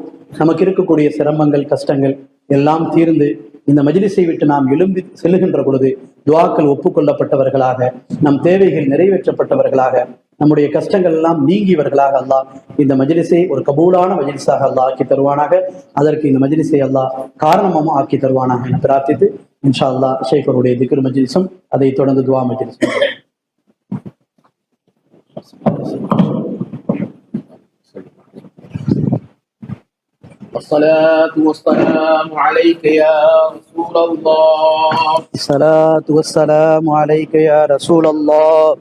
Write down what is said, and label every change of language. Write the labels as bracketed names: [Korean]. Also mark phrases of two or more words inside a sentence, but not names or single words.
[Tamil] நமக்கு இருக்கக்கூடிய சிரமங்கள் கஷ்டங்கள் எல்லாம் தீர்ந்து இந்த மஜ்லிஸை விட்டு நாம் எழும்பி செல்லுகின்ற பொழுது துஆக்கள் ஒப்புக்கொள்ளப்பட்டவர்களாக, நம் தேவைகள் நிறைவேற்றப்பட்டவர்களாக, நம்முடைய கஷ்டங்கள் எல்லாம் நீங்கியவர்களாக அல்லாஹ் இந்த மஜ்லிஸை ஒரு கபூலான மஜ்லிஸாக அல்லாஹ் ஆக்கி தருவானாக. அதற்கு இந்த மஜ்லிஸை அல்லாஹ் காரணமும் ஆக்கி தருவானாக என பிரார்த்தித்து [Arabic] إن شاء الله [Tamil] ஷேഖருடைய திக்ர் மஜ்லிஸும் அதை தொடர்ந்து துஆ மஜ்லிஸும். [Arabic] الصلاة والسلام عليك يا رسول الله. الصلاة والسلام عليك يا رسول الله.